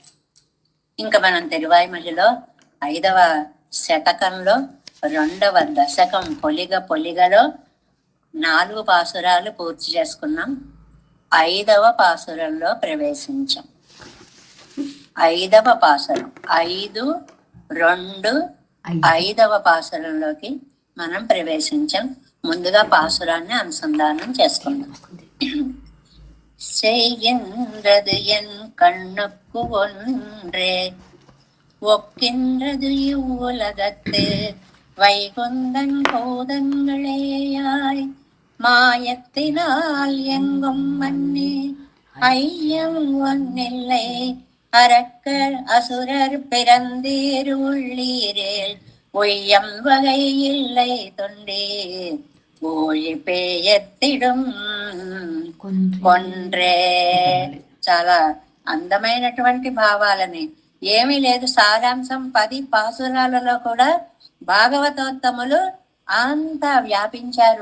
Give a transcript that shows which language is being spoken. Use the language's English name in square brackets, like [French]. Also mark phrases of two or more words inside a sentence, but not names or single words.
[Telugu] ఇంకా మనం తిరువాయిమలిలో 5వ శతకంలో 2వ దశకం పొలిగలో 4 పాసురాలు పూర్తి చేసుకున్నాం. 5వ పాసురంలో ప్రవేశించాం. 5వ పాసురం 5, 2, 5వ పాసురంలోకి మనం ప్రవేశించాం. ముందుగా పాసురాన్ని అనుసంధానం చేసుకుందాం. [Tamil] செய்கின்றது என் கண்ணுக்கு ஒன்றே, ஒக்கின்றது இவ்வுலகத்து வைகுந்தன் கோதங்களேயாய், மாயத்தினால் எங்கும் மன்னே ஐயம் ஒன்னில்லை, அரக்கர் அசுரர் பிறந்தீர் உள்ளீரேல் ஒய்யம் வகை இல்லை தொண்டீர், ஓயி பேயெத்திடம் கொண்ட்ரே. [Telugu] చాలా అందమైనటువంటి భావాలని, ఏమీ లేదు సారాంశం 10 పాసురాలలో కూడా భాగవతోత్తములు అంతా వ్యాపించారు.